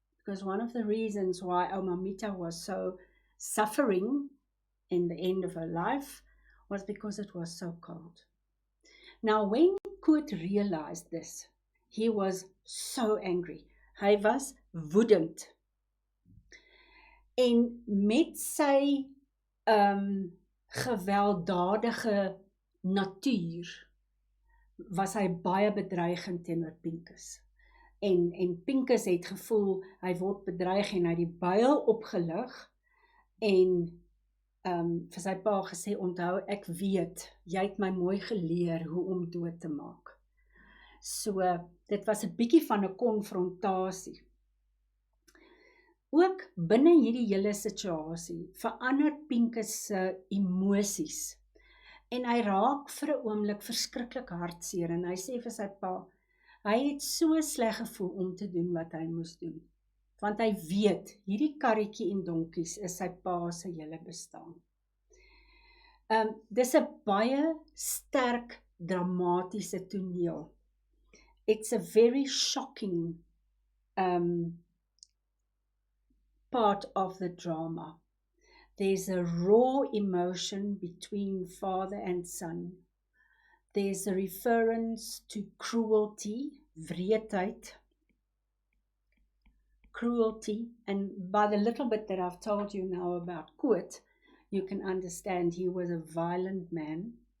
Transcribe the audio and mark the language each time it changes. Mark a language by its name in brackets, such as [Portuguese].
[English] Because one of the reasons why Ouma Mita was so suffering in the end of her life was because it was so cold. Now, when Koot realized this, he was so angry. [Afrikaans] Hy was woedend. En met sy gewelddadige natuur was hy baie bedreigend teenoor Pinkus. En Pinkus het gevoel, hy word bedreig en hy het die buil opgelig en vir sy pa gesê, onthou, ek weet, jy het my mooi geleer hoe om dood te maak. So, dit was 'n bietjie van 'n konfrontasie. Ook binne hierdie hele situasie verander Pinkus se emosies. En hy raak vir 'n oomblik verskriklik hartseer en hy sê vir sy pa, hy het so sleg gevoel om te doen wat hy moes doen. Want hy weet, hierdie karretjie en donkies is sy pa se hele bestaan. Dis 'n baie sterk, dramatiese toneel. [English] It's a very shocking part of the drama. There's a raw emotion between father and son. There's a reference to cruelty, wreedheid, cruelty, and by the little bit that I've told you now about Koot, you can understand he was a violent man.